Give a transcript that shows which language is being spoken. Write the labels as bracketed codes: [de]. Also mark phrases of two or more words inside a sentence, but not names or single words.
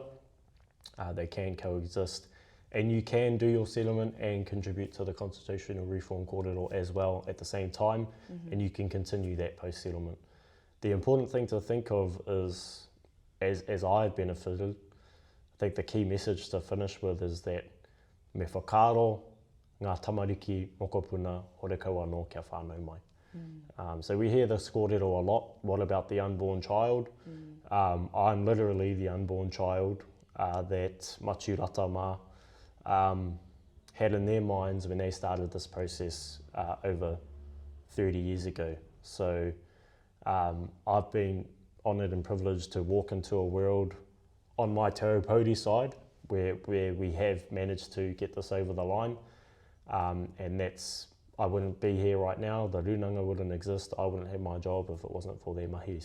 [en] They can coexist, and you can do your settlement and contribute to the constitutional reform kōrero as well at the same time, and you can continue that post-settlement. The important thing to think of is, as I've benefited, I think the key message to finish with is that [mi] me whakaaro ngā tamariki mokopuna horekaua anō kia whānau mai. [en] So we hear this kōrero a lot. What about the unborn child? I'm literally the unborn child that Maturata mā had in their minds when they started this process over 30 years ago. So I've been honoured and privileged to walk into a world on my Te Aupōuri side where we have managed to get this over the line, and I wouldn't be here right now, the Rūnanga wouldn't exist, I wouldn't have my job if it wasn't for their mahi.